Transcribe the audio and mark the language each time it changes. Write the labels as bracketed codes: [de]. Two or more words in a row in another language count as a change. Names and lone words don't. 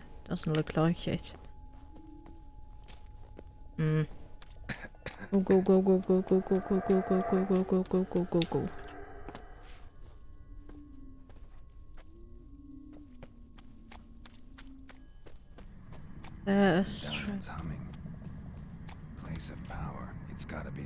[en] Doesn't look like it. Hmm. Go go go go go go go go go go go go go go go go go. There's Sounds humming. Place of power. It's gotta be.